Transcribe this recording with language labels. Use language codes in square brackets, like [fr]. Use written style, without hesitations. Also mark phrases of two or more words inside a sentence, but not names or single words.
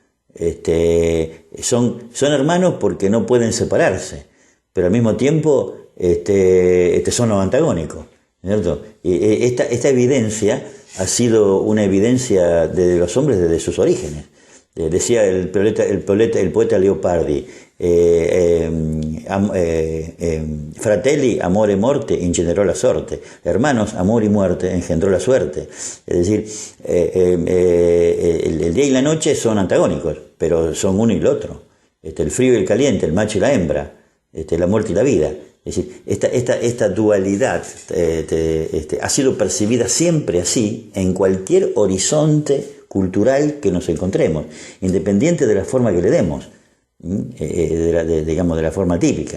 [es] Son hermanos porque no pueden separarse, pero al mismo tiempo son los antagónicos, ¿cierto? Y esta evidencia ha sido una evidencia de los hombres desde sus orígenes. Decía el poeta Leopardi, [it] fratelli, amore, morte, ingenerò la sorte. [es] Hermanos, amor y muerte engendró la suerte. Es decir, el día y la noche son antagónicos, pero son uno y el otro. El frío y el caliente, el macho y la hembra, la muerte y la vida. Es decir, esta dualidad ha sido percibida siempre así en cualquier horizonte cultural que nos encontremos, independiente de la forma que le demos, digamos, de la forma típica.